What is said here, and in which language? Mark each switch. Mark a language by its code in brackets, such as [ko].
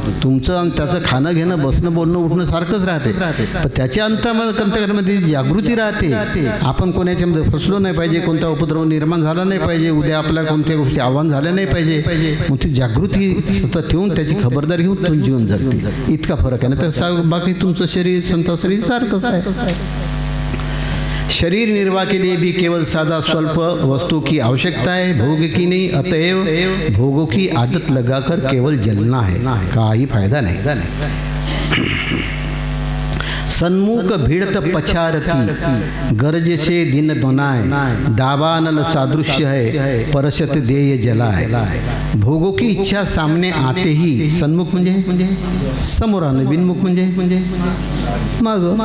[mr] तुमचं त्याचं खाणं घेणं, बसणं, बोलणं, उठणं सारखंच राहते, पण त्याच्या अंतर्गतमध्ये जागृती राहते. आपण कोणाच्यामध्ये फसलो नाही पाहिजे, कोणता उपद्रव निर्माण झाला नाही पाहिजे, उद्या आपल्याला कोणत्या गोष्टी आव्हान झाल्या नाही पाहिजे. मग ती जागृती सतत ठेवून त्याची खबरदारी घेऊन तो जीवन जगते. इतका फरक आहे ना. तर बाकी तुमचं शरीर संत शरीर सारखंच आहे. [hi] शरीर निर्वाह के लिए भी केवल सादा स्वल्प वस्तु की आवश्यकता है, भोग की नहीं। अतएव भोगों की आदत लगाकर केवल जलना है, [mr] काही फायदा [hi] नहीं। सन्मुख भिड़त पछारती, गरज से दिन बनाए, दावानल सादृश्य है, परशत देय जलाए। भोगों की इच्छा सामने आते ही, [mr] सन्मुख म्हणजे समोर आणे, बिनमुख म्हणजे माग।